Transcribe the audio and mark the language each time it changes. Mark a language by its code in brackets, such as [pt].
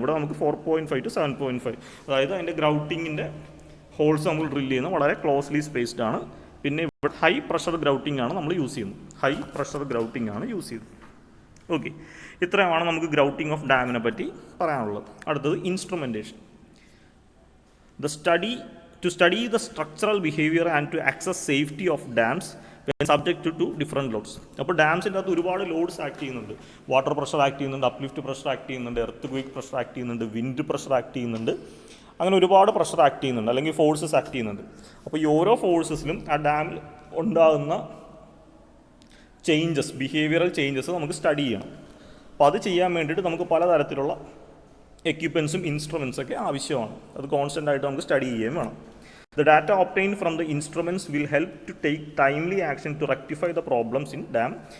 [ml] ഇവിടെ നമുക്ക് 4.5 to 7.5. അതായത് അതിൻ്റെ ഗ്രൗട്ടിങ്ങിൻ്റെ ഹോൾസ് നമ്മൾ ഡ്രില്ല് ചെയ്യുന്നത് വളരെ ക്ലോസ്ലി സ്പേസ്ഡ് ആണ്. പിന്നെ ഇവിടെ ഹൈ പ്രഷർ ഗ്രൗട്ടിംഗ് ആണ് നമ്മൾ യൂസ് ചെയ്യുന്നത്. ഹൈ പ്രഷർ ഗ്രൗട്ടിംഗ് ആണ് യൂസ് ചെയ്യുന്നത്. ഓക്കെ, ഇത്രയുമാണ് നമുക്ക് ഗ്രൗട്ടിംഗ് ഓഫ് ഡാമിനെ പറ്റി പറയാനുള്ളത്. അടുത്തത് instrumentation. [en] To study the structural behavior and to access safety of dams when subject to different loads. [ml] അപ്പോൾ ഡാംസിൻ്റെ അകത്ത് ഒരുപാട് ലോഡ്സ് ആക്ട് ചെയ്യുന്നുണ്ട്. വാട്ടർ പ്രഷർ ആക്ട് ചെയ്യുന്നുണ്ട്, അപ്ലിഫ്റ്റ് പ്രഷർ ആക്ട് ചെയ്യുന്നുണ്ട്, എർത്ത് ക്വേക്ക് പ്രഷർ ആക്ട് ചെയ്യുന്നുണ്ട്, വിൻഡ് പ്രഷർ ആക്ട് ചെയ്യുന്നുണ്ട്. അങ്ങനെ ഒരുപാട് പ്രഷർ ആക്ട് ചെയ്യുന്നുണ്ട്, അല്ലെങ്കിൽ ഫോഴ്സസ് ആക്ട് ചെയ്യുന്നുണ്ട്. അപ്പോൾ ഈ ഓരോ ഫോഴ്സസിലും ആ ഡാമിൽ ഉണ്ടാകുന്ന ബിഹേവിയറൽ ചേഞ്ചസ് നമുക്ക് സ്റ്റഡി ചെയ്യണം. അപ്പോൾ അത് ചെയ്യാൻ വേണ്ടിയിട്ട് നമുക്ക് പലതരത്തിലുള്ള എക്യുപ്മെൻസും ഇൻസ്ട്രുമെൻസൊക്കെ ആവശ്യമാണ്. അത് കോൺസ്റ്റൻ്റ് ആയിട്ട് നമുക്ക് സ്റ്റഡി ചെയ്യുകയും വേണം. [en] The data obtained from the instruments will help to take timely action to rectify the problems in dam.